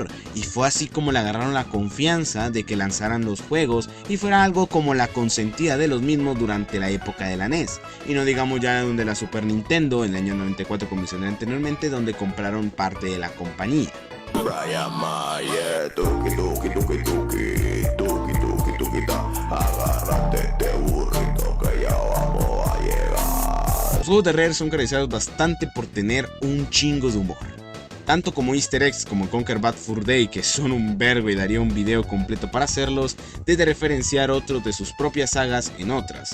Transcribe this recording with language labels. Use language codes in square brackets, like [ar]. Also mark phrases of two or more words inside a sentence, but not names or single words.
[es] Y fue así como le agarraron la confianza de que lanzaran los juegos y fuera algo como la consentida de los mismos durante la época de la NES. Y no digamos ya donde la Super Nintendo, en el año 94, como mencioné anteriormente, donde compraron parte de la compañía. Brian Mayer, tuki tuki tuki tuki, tuki tuki tuki ta, agárrate este burrito que ya vamos a llegar. Los juegos de Rare son caracterizados bastante por tener un chingo de humor. Tanto como [en] Easter eggs [es] como Conquer Bad Fur Day, que son un vergo y daría un video completo para hacerlos, desde referenciar otros de sus propias sagas en otras.